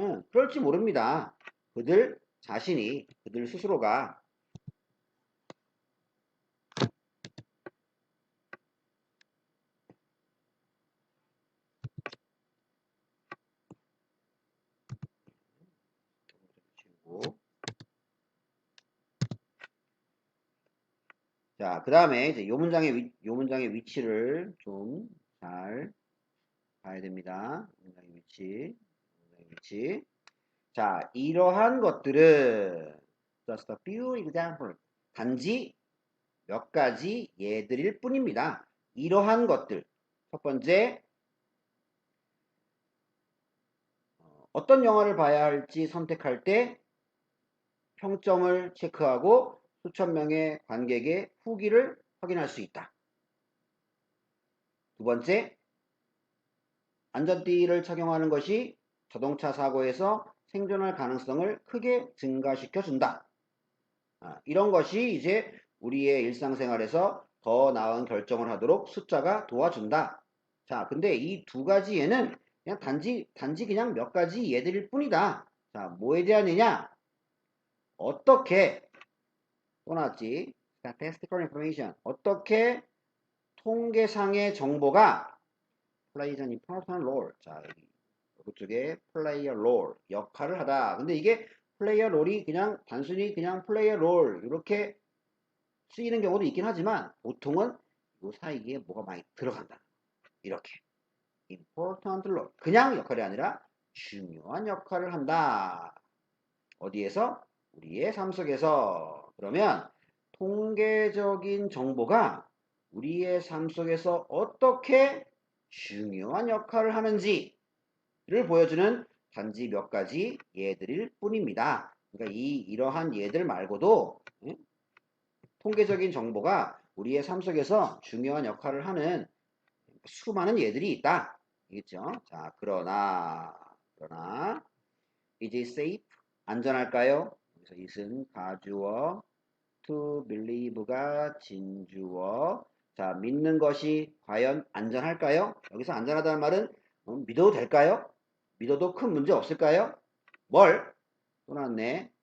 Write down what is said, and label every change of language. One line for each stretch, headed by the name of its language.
Korean: 그럴지 모릅니다. 그들 스스로가 자, 그 다음에 이제 요 문장의 위치를 좀 잘 봐야 됩니다. 문장의 위치. 자, 이러한 것들은
English: just a few examples.
Korean: 단지 몇 가지 예들일 뿐입니다. 이러한 것들. 첫 번째, 어떤 영화를 봐야 할지 선택할 때 평점을 체크하고 수천 명의 관객의 후기를 확인할 수 있다. 두 번째, 안전띠를 착용하는 것이 자동차 사고에서 생존할 가능성을 크게 증가시켜 준다. 이런 것이 이제 우리의 일상생활에서 더 나은 결정을 하도록 숫자가 도와준다. 자, 근데 이 두 가지 예는 그냥 단지 그냥 몇 가지 예들일 뿐이다. 자, 뭐에 대한 예냐? 어떻게 또 나왔지?
English: statistical information.
Korean: 어떻게 통계상의 정보가
English: plays an important role.
Korean: 자, 여기 쪽에 player role 역할을 하다. 근데 이게 player role이 그냥 단순히 그냥 player role 이렇게 쓰이는 경우도 있긴 하지만 보통은 이 사이에 뭐가 많이 들어간다. 이렇게.
English: important role.
Korean: 그냥 역할이 아니라 중요한 역할을 한다. 어디에서? 우리의 삶 속에서. 그러면 통계적인 정보가 우리의 삶 속에서 어떻게 중요한 역할을 하는지를 보여주는 단지 몇 가지 예들일 뿐입니다. 그러니까 이러한 예들 말고도 통계적인 정보가 우리의 삶 속에서 중요한 역할을 하는 수많은 예들이 있다. 알겠죠? 자, 그러나
English: is it safe?
Korean: 안전할까요? 그래서 it은 가주어,
English: to believe
Korean: 가 진주어. 자, 믿는 것이 과연 안전할까요? 여기서 안전하다는 말은 믿어도 될까요? 믿어도 큰 문제 없을까요? 뭘? 또 나왔네.